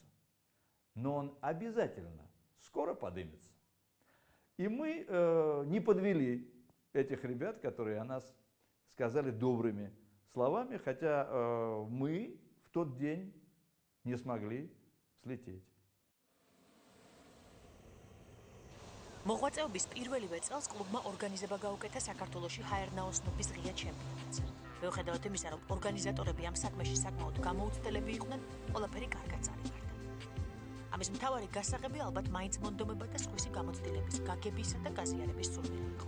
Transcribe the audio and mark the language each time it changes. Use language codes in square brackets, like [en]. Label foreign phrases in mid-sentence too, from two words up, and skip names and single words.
[ru] Но он обязательно скоро поднимется. И мы не подвели этих ребят, которые о нас сказали добрыми словами, хотя мы в тот день не смогли слететь. [ka] მოღვაწეობის პირველივე წელს კლუბმა ორგანიზება გაუკეთა საქართველოში ჰაერნაოსნობის ღია ჩემპიონატს. მიუხედავად იმისა, რომ ორგანიზატორები ამ საქმეში საკმაოდ გამოუცდელები იყვნენ, ყველაფერი კარგად წარიმართა. ამის მთავარი გასაღები ალბათ მაინც მონდომება და სხვისი გამოცდილების გაგებისა და გაზიარების სურვილი იყო.